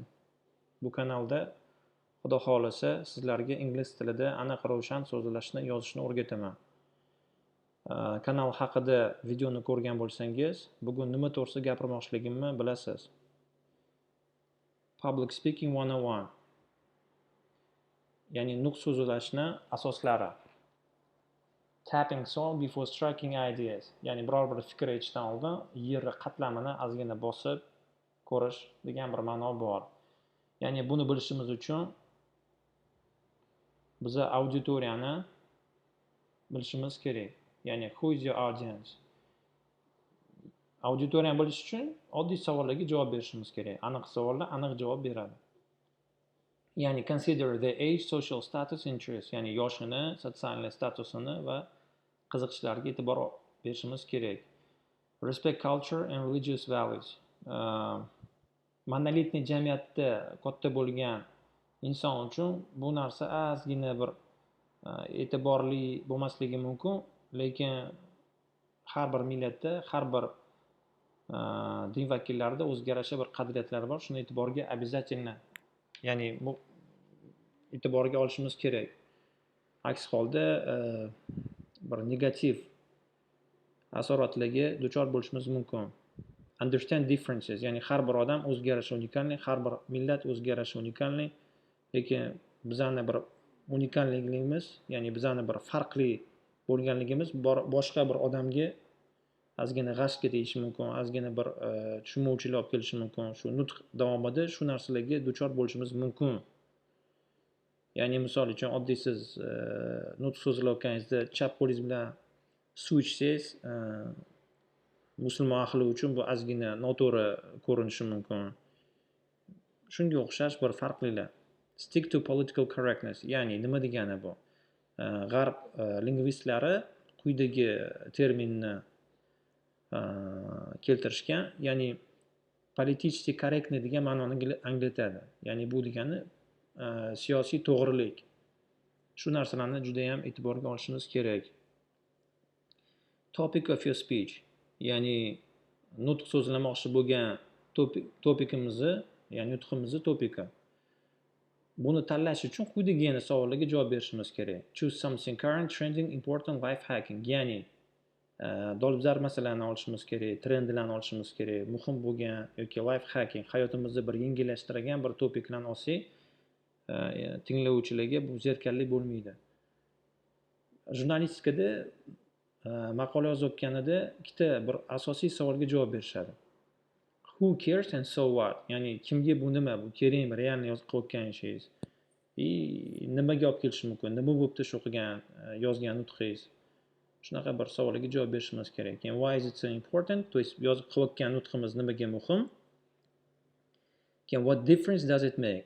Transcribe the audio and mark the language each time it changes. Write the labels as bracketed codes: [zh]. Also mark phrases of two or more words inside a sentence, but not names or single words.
[uz] Bu kanalda Xudo xolasa sizlarga ingliz tilida aniq ravshan so'zlashni, yozishni o'rgataman. Kanal haqida videoni ko'rgan bo'lsangiz, bugun nima to'g'risida gapirmoqchiligimni bilasiz. [en] Public Speaking 101. [uz] Ya'ni nutq so'zlashni asoslari. [en] Tapping soil before striking ideas. [uz] Ya'ni biror bir fikr aytishdan oldin yerni qatlamini ozgina bosib ko'rish degan bir ma'no bor. Ya'ni buni bilishimiz uchun biza auditoriyani bilishimiz kerak. [en] Ya'ni who is your audience? [uz] Auditoriyani bilish uchun oddiy savollarga javob berishimiz kerak. Aniq savollar aniq javob beradi. [en] Ya'ni consider the age, social status, interest. [uz] Ya'ni yoshini, sotsial statusini va qiziqishlariga e'tibor berishimiz kerak. [en] Respect culture and religious values. [uz] Monolitniy jamiyatda katta bo'lgan inson uchun bu narsa ozgina bir e'tiborli bo'lmasligi mumkin, lekin har bir millatda, har bir din vakillarida o'ziga yarasha bir qadriyatlar bor. Shuni e'tiborga обязательно, ya'ni bu e'tiborga olishimiz kerak. Aks holda bir negativ asoratlarga duchor bo'lishimiz mumkin. [en] Understand differences, [uz] ya'ni har bir odam o'ziga yarasha unikalniy, har bir millat o'ziga yarasha unikalniy, lekin bizani bir unikalligimiz, ya'ni bizani bir farqli bo'lganligimiz boshqa bir odamga ozgina g'ashga tegishi mumkin, ozgina bir tushunmovchilik olib kelishi mumkin. Shu nutq davomida shu narsalarga duchor bo'lishimiz mumkin. Ya'ni misol uchun oddiy siz nutq so'zlayotganingizda chap qo'lingiz bilan suv ichsangiz, musulmon ahli uchun bu ozgina noto'g'ri ko'rinishi mumkin. Shunga o'xshash bir farqlilar. [en] Stick to political correctness. [uz] Ya'ni nima degani bu? G'arb lingvistlari quyidagi terminni keltirishgan, ya'ni [ru] политически корректный [uz] degan ma'noni anglatadi. Ya'ni bu degani siyosiy to'g'rilik. Shu narsalarni juda ham e'tiborga olishimiz kerak. [en] Topic of your speech. [uz] Ya'ni nutq so'zlamoqchi bo'lgan topikimizni, ya'ni nutqimizni topiki. Buni tanlash uchun quyidagi savollarga javob berishimiz kerak. [en] Choose something current, trending, important, life hacking. [uz] Ya'ni dolzarb masalalarni olishimiz kerak, trendlarni olishimiz kerak, muhim bo'lgan yoki [en] life hacking, [uz] hayotimizni bir yengillashtirgan bir topiklarni olsak, tinglovchilarga bu zerikarli bo'lmaydi. Jurnalistikada maqola yozayotganida ikkita bir asosiy savolga javob berishadi. [en] Who cares and so what? [uz] Ya'ni kimga bu nima, bu kerakmi, realni qilayotgan ishingiz? Nimaga olib kelishi mumkin? Nima bo'libdi shu qilgan, yozgan nutqingiz? Shunaqa bir savolga javob berishimiz kerak. [en] Yani why is it so important? [ru] То есть [uz] yozib qilayotgan nutqimiz nimaga muhim? [en] What difference does it make?